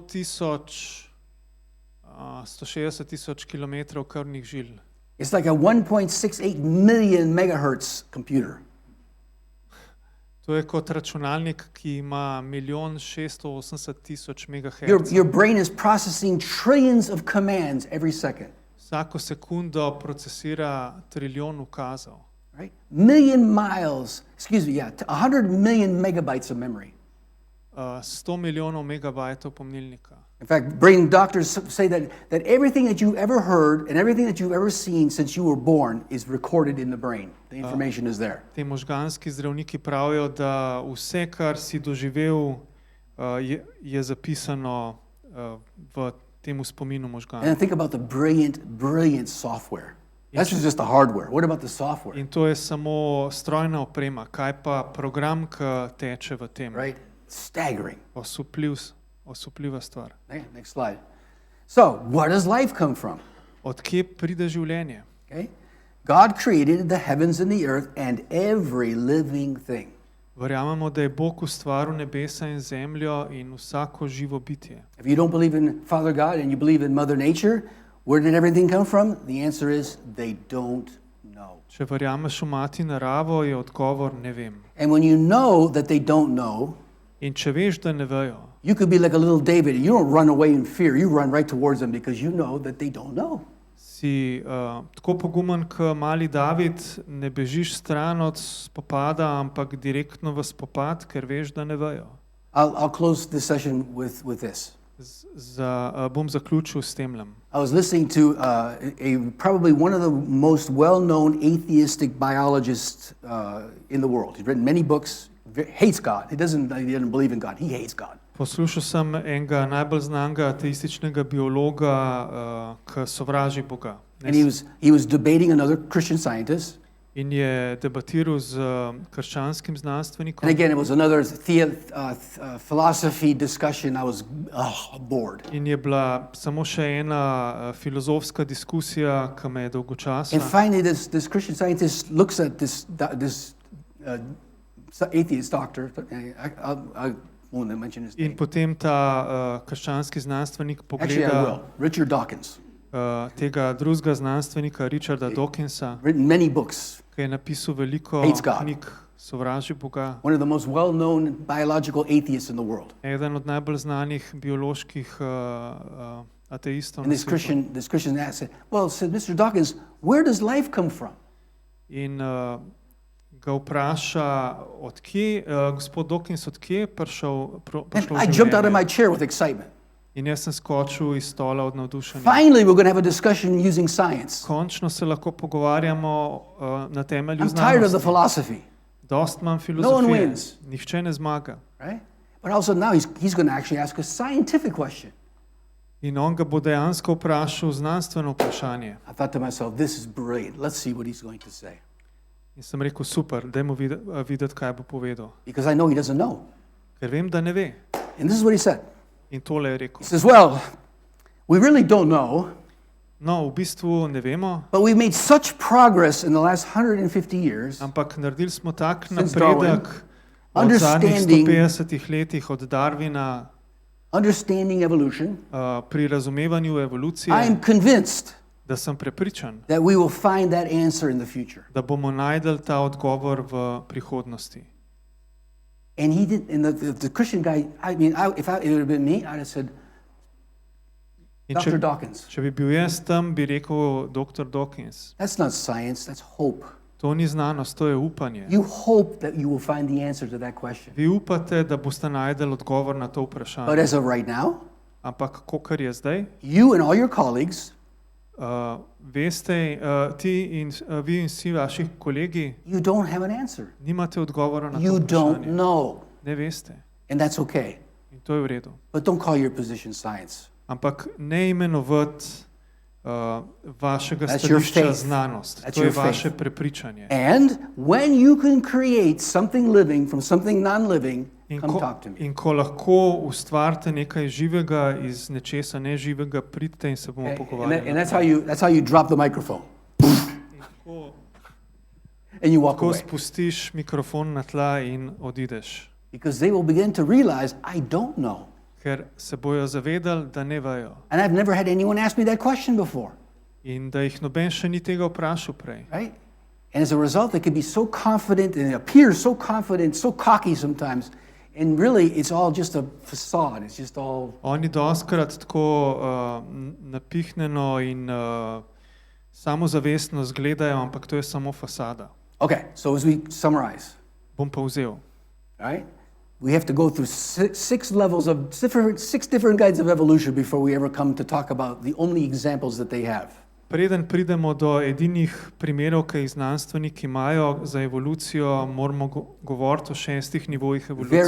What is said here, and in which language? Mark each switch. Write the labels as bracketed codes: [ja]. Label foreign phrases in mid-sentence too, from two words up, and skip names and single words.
[sl] 160 tisoč kilometrov krvnih žil. [en] It's like a 1.68 million megahertz computer. [sl] To je kot računalnik, ki ima 1.680.000 MHz. [en] Your brain is processing trillions of commands every second. [sl] Vsako sekundo procesira trilijon ukazov. [en] Right? 100 million megabytes of memory. [sl] 100 milijonov megabajtov pomnilnika. [en] In fact, brain doctors say that everything that you've ever heard and everything that you've ever seen since you were born is recorded in the brain. The information is there. [sl] Te možganski zdravniki pravijo, da vse, kar si doživel, je zapisano v temu spominu možganov. [en] And think about the brilliant software. That's just the hardware. What about the software? [sl] In to je samo strojna oprema. Kaj pa program, ki teče v tem? [en] Right? Staggering. [sl] Osupljiva stvar. [en] Okay, next slide. So, where does life come from? [sl] Od kje pride življenje? [en] Okay? God created the heavens and the earth and every living thing. [sl] Verjamemo, da je Bog ustvaril nebesa in zemljo in vsako živo bitje. [en] If you don't believe in Father God and you believe in Mother Nature, where did everything come from? The answer is they don't know. [sl] Če verjameš v mati naravo, je odgovor ne vem. [en] And when you know that they don't know, [sl] In če veš, da ne vejo, [en] you could be like a little David. You don't run away in fear. You run right towards them because you know that they don't know. [sl] si tako pogumen, kot mali David, ne bežiš stran od spopada, ampak direktno v spopad, ker veš, da ne vejo. [en] I'll close this session with this. [sl] Bom zaključil s temlem. [en] I was listening to probably one of the most well-known atheistic biologists in the world. He's written many books, hates God. He doesn't believe in God. He hates God. [sl] Poslušal sem enega najbolj znanega ateističnega biologa, ki sovraži Boga. [en] And he was debating another Christian scientist. [sl] In je debatiral z krščanskim [en] And [sl] znanstvenikom. [en] again, it was another philosophy discussion. I was bored. [sl] In je bila samo še ena filozofska diskusija, ki me je dolgočasila. [en] And finally, this Christian scientist looks at this atheist doctor. I won't mention his [sl] In [en] name. [sl] potem ta krščanski znanstvenik [en] Actually, I [sl] pogleda [en] will. Richard Dawkins, [sl] tega drugega znanstvenika, Richarda Dawkinsa, [en] written many books. [sl] ki je napisal veliko [en] Hates God. [sl] knjig, sovraži Boga. [en] One of the most well-known biological atheists in the world. [sl] Eden od najbolj znanih bioloških ateistov. [en] And [sl] na [en] this [sl] svetu. [en] Christian said, well, said Mr. Dawkins, where does life come from? [sl] In ga vpraša, gospod Dawkins, odkje je prišlo [en] And I jumped out of my [sl] življenje? [en] chair with excitement. [sl] In jaz sem skočil iz stola od navdušenja. [en] Finally, we're going to have a discussion using science. [sl] Končno se lahko pogovarjamo na temelju [en] I'm tired of the [sl] znanosti. [en] philosophy, [sl] Dost imam [en] one [sl] filozofije. [en] wins. [sl] Nihče ne zmaga. [en] right? But all of a sudden now he's going to actually ask a scientific question. [sl] In on ga bo dejansko vprašal znanstveno vprašanje. [en] I thought to myself, this is brilliant. Let's see what he's going to say. [sl] In sem rekel, super, dajmo videti, kaj bo povedal. [en] Because I know he doesn't know. [sl] Ker vem, da ne ve. [en] And this is what he said. [sl] In tole je [en] He [sl] rekel. [en] says, well, we really don't know, [sl] No, v bistvu ne vemo, [en] but we've made such progress in the last 150 years [sl] ampak naredili smo tak [en] Since [sl] napredek od zadnjih [en] understanding- [sl] 150 letih od Darwina [en] understanding evolution. [sl] pri razumevanju [en] I [sl] evolucije, [en] am convinced [sl] da sem prepričan, [en] that we will find that answer in the future. [sl] da bomo najdeli ta odgovor v prihodnosti. [en] And he did, and the Christian guy, I mean, if it would have been me, I'd have said, [sl] In [en] Dr. [sl] če, [en] Dawkins, [sl] če bi bil jaz tam, bi rekel dr. Dawkins, [en] that's not science, that's hope. [sl] to ni znanost, to je upanje. [en] You hope that you will find the answer to that question. [sl] Vi upate, da boste najdeli odgovor na to [en] But [sl] vprašanje. [en] as of right now, [sl] Ampak, kakor je zdaj, [en] you and all your colleagues, [sl] veste, vi in vsi vaši kolegi [en] you don't have an answer. [sl] nimate odgovora na to [en] You don't [sl] vprašanje. [en] know. [sl] Ne veste. [en] And that's okay. [sl] In to je v redu. [en] But don't call your position science. [sl] Ampak ne imenovati vašega [en] That's your [sl] stališča [en] faith. [sl] znanost. [en] That's [sl] To je [en] your faith. [sl] vaše prepričanje. [en] And when you can create something living from something non-living, [sl] In [en] come [sl] ko, [en] talk to me. [sl] in ko lahko ustvarite nekaj živega iz nečesa neživega, pridite in se bomo [en] And [sl] pogovarjali. [en] that's how you drop the microphone [sl] Tako, [en] and you walk [sl] tako [en] away. [sl] spustiš mikrofon na tla in odideš. [en] Because they will begin to realize, I don't know. [sl] Ker se bojo zavedali, da ne vejo. [en] And I've never had anyone ask me that question before, [sl] In da jih noben še ni tega vprašal prej. [en] right? And as a result, they can be so confident and appear so confident, so cocky sometimes. And really, it's all just a facade. It's just all, [sl] Oni doskrat tako napihnjeno in samozavestno zgledajo, ampak to je samo fasada. [en] okay, so as we summarize, [sl] Bom pa vzel. [en] all right? We have to go through six levels of six different kinds of evolution before we ever come to talk about the only examples that they have. [sl] Preden pridemo do edinih primerov, ki jih znanstveniki imajo za evolucijo, moramo govoriti o 6 nivojih evolucije.